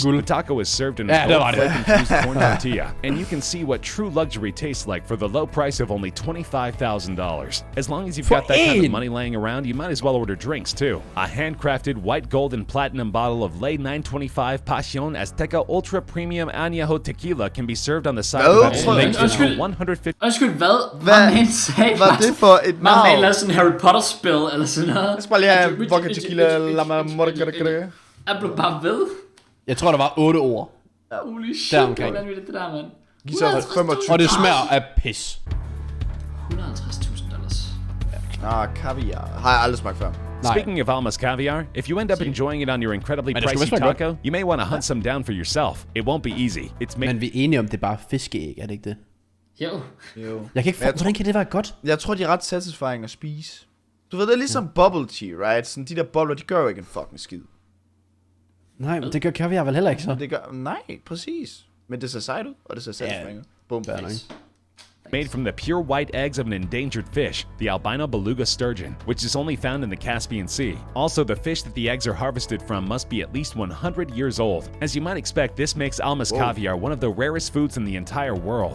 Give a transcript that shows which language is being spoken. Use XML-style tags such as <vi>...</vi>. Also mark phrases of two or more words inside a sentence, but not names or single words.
<en>The taco is served in a gold flake-infused corn tortilla, and you can see what true luxury tastes like for the low price of only $25,000. As long as you've got that kind of money laying around, you might as well order drinks too. A handcrafted white gold and platinum bottle of</en> <es>Ley 925 Pasión Azteca Ultra Premium Añejo</es> <en>Tequila can be served on the side of a</en> <da>Undskyld, 150. undskyld, hvad? Man sagde Hvad er det for et navn? Man lavede sådan en Harry Potter spil eller sådan noget. Jeg skal bare lige have vodka tequila lama morgana. Jeg blev bare ved. Jeg tror, der var 8 ord. Holy shit, det var vanvittigt det der, mand. Giv så 25. Og det smager af pis. $150,000. Kaviar. Har jeg aldrig smagt før.</da> <en>Speaking of Almas caviar, if you end up enjoying it on your incredibly pricey taco, you may want to hunt some down for yourself. It won't be easy. It's</en> <da>Men vi er enige om, det er bare fiskeæg, er det ikke det? Jo. Jeg kan ikke hvordan kan det være godt? Jeg tror, de er ret satisfying at spise. Du ved, det er ligesom</da> <en>bubble tea, right?</en> <da>Sådan de der bobler, de gør jo ikke en fucking skid. Nej, men det gør kaviar vel heller ikke så? Det gør, nej, præcis. Men det ser sejt ud, og det ser satisfying ud. Boom.</da> <en>made from the pure white eggs of an endangered fish, the albino beluga sturgeon, which is only found in the Caspian Sea. Also, the fish that the eggs are harvested from must be at least 100 years old. As you might expect, this makes Almas caviar one of the rarest foods in the entire world.</en>